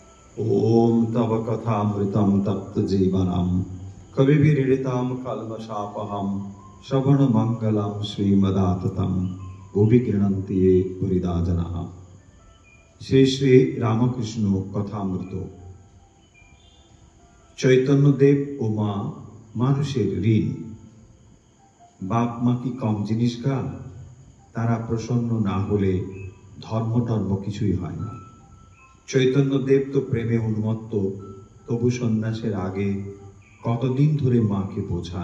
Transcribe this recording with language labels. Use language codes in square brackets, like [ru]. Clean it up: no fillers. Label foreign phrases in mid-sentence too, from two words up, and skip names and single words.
[sa] ओम तव कथामृतं तप्त जीवनम कविभिरीडितं कल्मषापहं श्रवणमंगलं श्रीमदाततं भुवि गृह्णन्ति ये पुरिदा जनाः। श्री श्री रामकृष्ण कथामृत। [bn] चैतन्यदेव ও মা মানুষের ঋণ। বাপ মা কি কম জিনিস গা? তারা প্রসন্ন না হলে ধর্ম টর্ম কিছুই হয় না। চৈতন্যদেব তো প্রেমে উন্মত্ত, তবু সন্ন্যাসের আগে কতদিন ধরে মাকে বোঝান।